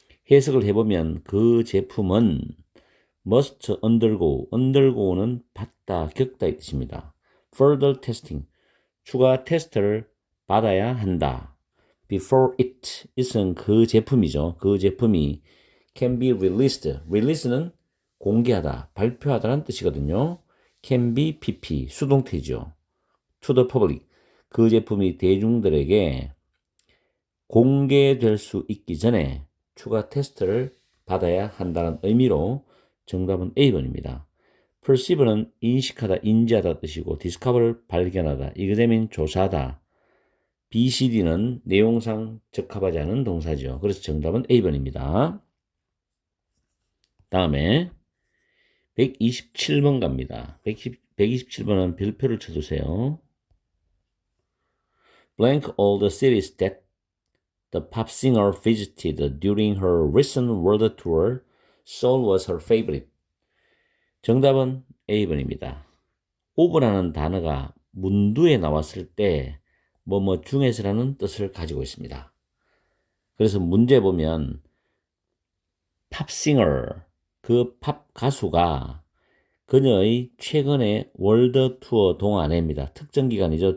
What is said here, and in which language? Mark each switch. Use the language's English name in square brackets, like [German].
[Korean] 해석을 해보면 그 제품은 must undergo는 받다, 겪다 이 뜻입니다. further testing, 추가 테스트를 받아야 한다. before it은 그 제품이죠. 그 제품이 can be released. release는 공개하다, 발표하다라는 뜻이거든요. can be pp, 수동태죠. to the public, 그 제품이 대중들에게 공개될 수 있기 전에 추가 테스트를 받아야 한다는 의미로 정답은 A번입니다. perceive는 인식하다, 인지하다 뜻이고 discover 발견하다, examine 조사하다, BCD는 내용상 적합하지 않은 동사죠. 그래서 정답은 A번입니다. 다음에 127번 갑니다. 127번은 별표를 쳐주세요. [English] Blank all the cities that the pop singer visited during her recent world tour. Seoul was her favorite. [Korean] 정답은 A번입니다. over라는 단어가 문두에 나왔을 때 뭐뭐 중에서라는 뜻을 가지고 있습니다. 그래서 문제 보면 팝싱어, 그 팝 가수가 그녀의 최근의 월드 투어 동안에입니다. 특정 기간이죠.